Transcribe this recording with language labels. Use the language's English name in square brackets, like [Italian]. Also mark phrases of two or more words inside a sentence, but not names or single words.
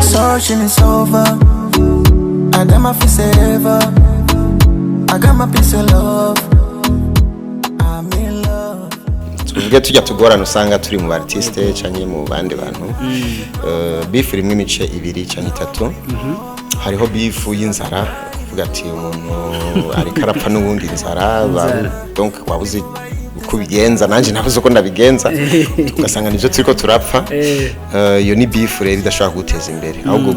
[English] ocean is over. I got my face ever. I got my piece of love. I'm in love. [Rundi] Tuvuge tujya tugorana usanga turi mu artiste cyangwa mu bandi bantu. Beef rimwe imice ibiri cyangwa itatu. Hariho beef y'inzara kuvuga ati umuntu ari karapfa n'ubundi inzara donc wabuze kubigenza nanje navuze ko ndabigenza tugasanga nivyo turiko turapfa iyo ni beef rero idashaka guteza imbere ahubwo